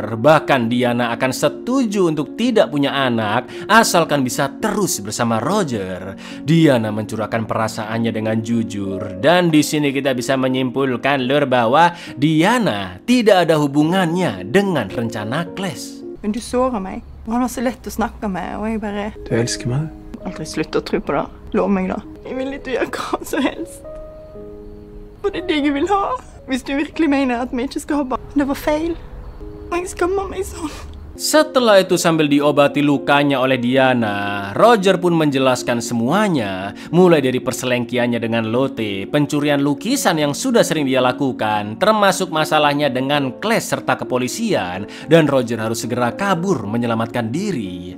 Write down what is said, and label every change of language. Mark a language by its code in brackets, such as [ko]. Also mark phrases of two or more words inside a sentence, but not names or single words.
[id] Bahkan Diana akan setuju untuk tidak punya anak asalkan bisa terus bersama Roger. Diana mencurahkan perasaannya dengan jujur, dan di sini kita bisa menyimpulkan lur bahwa Diana tidak ada hubungannya dengan rencana Clash. [no] Men du sårer meg. Han var så lett å snakke med, og jeg bare... Du elsker meg? Aldri slutt å tro på det. Lov meg da. Jeg vil ikke gjøre hva som helst. For det er det jeg vil ha. Hvis du virkelig mener at vi ikke skal ha barn. Det var feil. Og jeg skammer meg sånn. [id] Setelah itu sambil diobati lukanya oleh Diana, Roger pun menjelaskan semuanya, mulai dari perselengkiannya dengan Lotte, pencurian lukisan yang sudah sering dia lakukan, termasuk masalahnya dengan Clash serta kepolisian, dan Roger harus segera kabur menyelamatkan diri.